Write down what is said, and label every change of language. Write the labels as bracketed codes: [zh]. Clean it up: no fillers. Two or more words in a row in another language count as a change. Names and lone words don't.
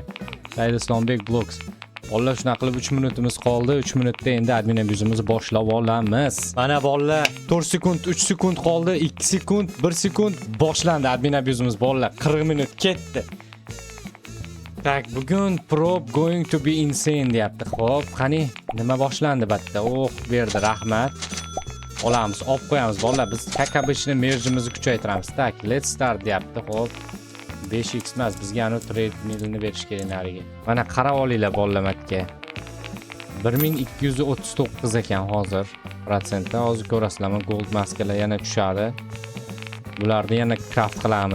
[uz] Said Islombek Vlogs. Bolalar shunaqa qilib 3 minutimiz qoldi. 3 minutda endi admin abuzimizni boshlab olamiz. Mana bolalar 4 sekund, 3 sekund qoldi, 2 sekund, 1 sekund boshlandi admin abuzimiz bolalar. 40 minut ketdi. Tak, bugun [en] prop going to be insane [uz] deyapti. Xo'p, qani nima boshlandi batta? Oh, berdi, rahmat. Olamiz, olib qo'yamiz bolalar. Biz kakabishni merjimizni kuchaytiramiz. Tak, [en] let's start [uz] deyapti. Xo'p. 5x emas, bizga anu trade millni berish kerak nariga. Mana qarab olinglar bolalar matga. 1239 ekan hozir protsentda. Hozir ko'rasizlar, gold maskalar yana tushadi. Bularni yana craft qilamiz.